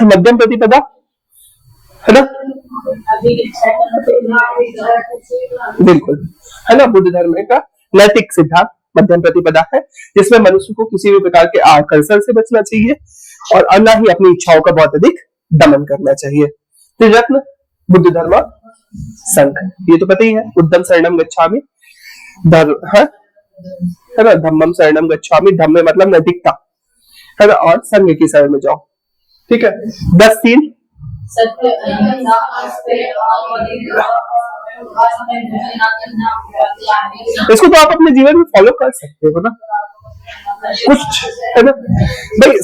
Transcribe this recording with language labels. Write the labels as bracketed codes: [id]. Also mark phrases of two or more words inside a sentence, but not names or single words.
[hi] मध्यम प्रतिपदा, है ना, बिल्कुल, है ना। बुद्ध धर्म का नैतिक सिद्धांत मध्यम प्रतिपदा है, जिसमें मनुष्य को किसी भी प्रकार के आकर्षण से बचना चाहिए और न ही अपनी इच्छाओं का बहुत अधिक दमन करना चाहिए। त्रिरत्न बुद्ध धर्म संघ, ये तो पता ही है। [pi] बुद्धम शरणम गच्छामि, [hi] है ना, [pi] धम्मम शरणम गच्छामि, [hi] धम्म मतलब नैतिकता, है ना, और संघ की शरण में जाओ। ठीक है, 10 सील, इसको तो आप अपने जीवन में फॉलो कर सकते हो ना। कुछ, है ना भाई।